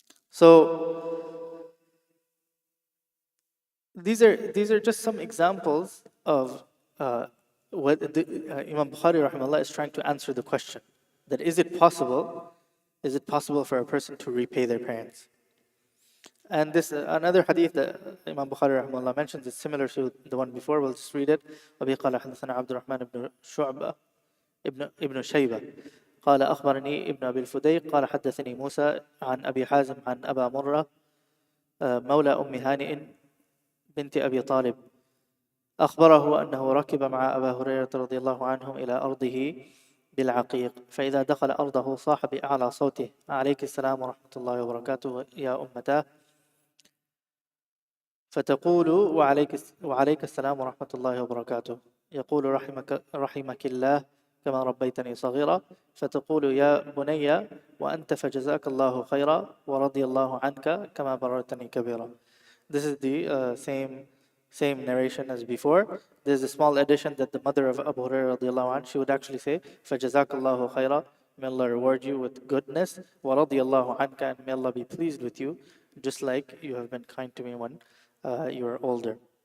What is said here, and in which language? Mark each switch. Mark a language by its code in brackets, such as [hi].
[en] So these are just some examples of what Imam Bukhari rahimahullah is trying to answer the question, that is it possible for a person to repay their parents? And this another hadith that Imam Bukhari rahimahullah mentions is similar to the one before. We'll just read it. [ar] وبه قال حدثنا عبد الرحمن بن شعبة ابن شيبة قال أخبرني ابن أبي الفديق قال حدثني موسى عن أبي حازم عن أبا مرة مولى أم هانئ بنت أبي طالب أخبره أنه ركب مع أبا هريرة رضي الله عنهم إلى أرضه بالعقيق، فإذا دخل أرضه صاح بأعلى صوته: عليك السلام ورحمة الله وبركاته يا أمتاه. فتقول: وعليك السلام ورحمة الله وبركاته. يقول: رحمك الله كما ربيتني صغيرا. فتقول: يا بني وأنت فجزاك الله خيرا ورضي الله عنك كما بررتني كبيرا. [en] This is the same narration as before. There's a small addition that the mother of Abu Hurairah radiallahu anh, she would actually say, [ar] فَجَزَاكَ اللَّهُ خَيْرًا, [en] may Allah reward you with goodness, [ar] وَرَضِيَ اللَّهُ عَنْكَ, [en] and may Allah be pleased with you, just like you have been kind to me when you are older.